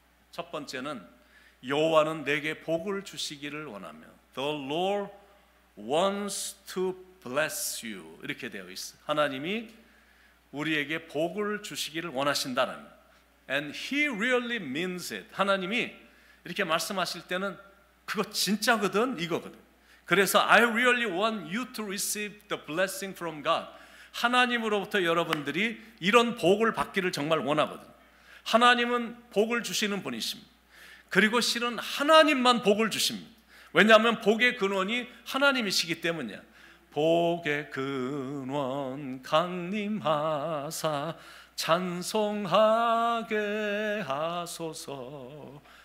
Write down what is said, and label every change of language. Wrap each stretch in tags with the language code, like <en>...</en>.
<ko>첫 번째는 여호와는 내게 복을 주시기를 원하며,</ko> <en>The Lord wants to bless you,</en> <ko>이렇게 되어 있어요. 하나님이 우리에게 복을 주시기를 원하신다는 거예요.</ko> <en>And He really means it.</en> <ko>하나님이 이렇게 말씀하실 때는 그거 진짜거든, 이거거든. 그래서</ko> <en>I really want you to receive the blessing from God.</en> <ko>하나님으로부터 여러분들이 이런 복을 받기를 정말 원하거든. 하나님은 복을 주시는 분이십니다. 그리고 실은 하나님만 복을 주십니다. 왜냐하면 복의 근원이 하나님이시기 때문이야. 복의 근원 강림하사 찬송하게 하소서.</ko>